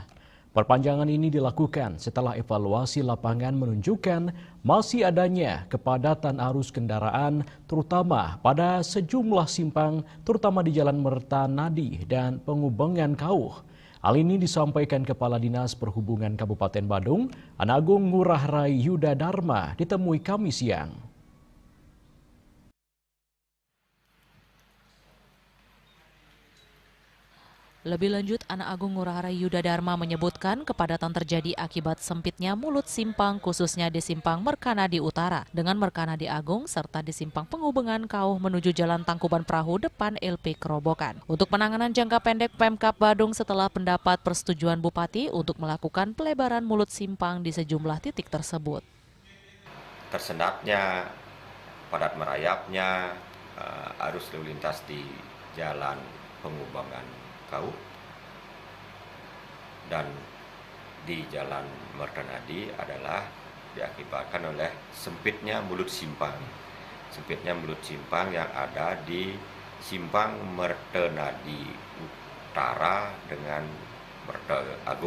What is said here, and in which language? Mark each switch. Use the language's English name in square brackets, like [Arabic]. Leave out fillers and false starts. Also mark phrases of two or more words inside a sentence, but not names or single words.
[Indonesian] Perpanjangan ini dilakukan setelah evaluasi lapangan menunjukkan masih adanya kepadatan arus kendaraan terutama pada sejumlah simpang terutama di Jalan Mertanadi dan Pengubengan Kauh. Hal ini disampaikan Kepala Dinas Perhubungan Kabupaten Badung, Anagung Ngurah Rai Yuda Dharma ditemui Kamis siang. Lebih lanjut, Anak Agung Ngurah Rai Yuda Dharma menyebutkan kepadatan terjadi akibat sempitnya mulut simpang khususnya di simpang Merkanadi Utara dengan Merkanadi Agung serta di simpang Pengubengan Kauh menuju Jalan Tangkuban Perahu depan LP Kerobokan. Untuk penanganan jangka pendek, Pemkab Badung setelah pendapat persetujuan Bupati untuk melakukan pelebaran mulut simpang di sejumlah titik tersebut. Tersendatnya, padat merayapnya arus lalu lintas di Jalan Pengubengan Kauh dan di Jalan Mertanadi adalah diakibatkan oleh sempitnya mulut simpang. Sempitnya mulut simpang yang ada di simpang Mertanadi Utara dengan Mertanadi Agung.